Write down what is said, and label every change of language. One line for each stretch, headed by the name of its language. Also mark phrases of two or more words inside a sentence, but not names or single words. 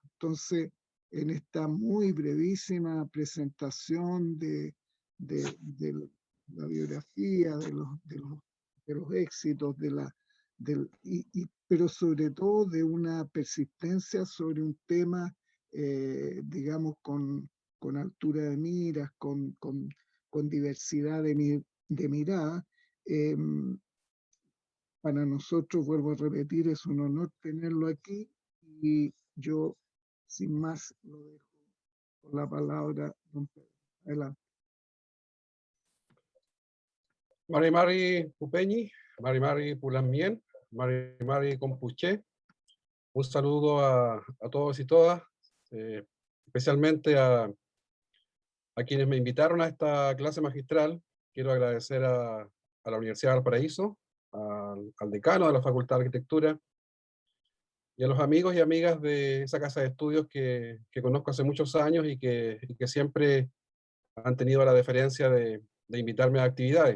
Spanish: Entonces, en esta muy brevísima presentación de la biografía, de los éxitos, pero sobre todo de una persistencia sobre un tema, digamos, con altura de miras, con diversidad de mirada. Para nosotros, vuelvo a repetir, es un honor tenerlo aquí y yo, sin más, lo dejo con la palabra, don Pedro. Adelante.
Mapuche: Mari Mari Pupeñi, Mari Mari Pulamien, Mari Mari Compuché.
Spanish: Un saludo a todos y todas, especialmente a quienes me invitaron a esta clase magistral. Quiero agradecer a la Universidad de Valparaíso, al decano de la Facultad de Arquitectura y a los amigos y amigas de esa casa de estudios que conozco hace muchos años y que siempre han tenido la deferencia de invitarme a actividades.